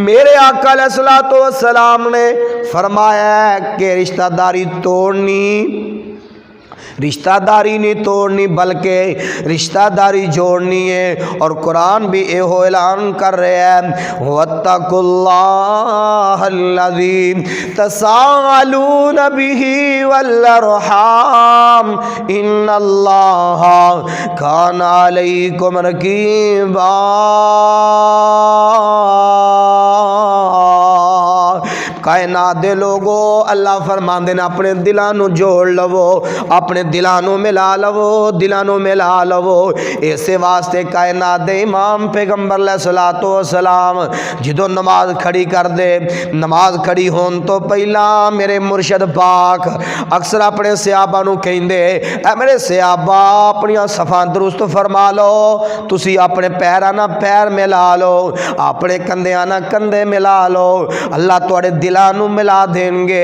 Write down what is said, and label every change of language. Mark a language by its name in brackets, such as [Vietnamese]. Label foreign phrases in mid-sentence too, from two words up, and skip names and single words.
[Urdu] میرے آقا [Arabic] عليه الصلاة والسلام [Urdu] نے فرمایا ہے کہ رشتہ داری توڑنی، رشتہ داری نہیں توڑنی بلکہ رشتہ داری جوڑنی ہے. اور قرآن بھی ایہو اعلان کر رہے ہیں [Arabic] واتقوا الله الذي تساءلون به والأرحام إن الله كان عليكم رقيبا. [Punjabi] کائنات دے لوکو اللہ فرماندے نے اپنے دلاں نوں جوڑ لوو، اپنے دلاں نوں ملا لوو، دلاں نوں ملا لوو. ایسے واسطے کائنات دے امام پیغمبر [Arabic] عليه الصلاة والسلام [Punjabi] جدوں نماز کھڑی کر دے، نماز کھڑی ہونے تو پہلا میرے مرشد پاک اکثر اپنے صحابہ نوں کہندے اے میرے صحابہ اپنیاں صفاں درست فرما لو، تسی اپنے پیراں نال پیر ملا لو، اپنے کندھیاں نال کندھے ملا لو، اللہ تہاڈے دلاں نوں ملا دین گے.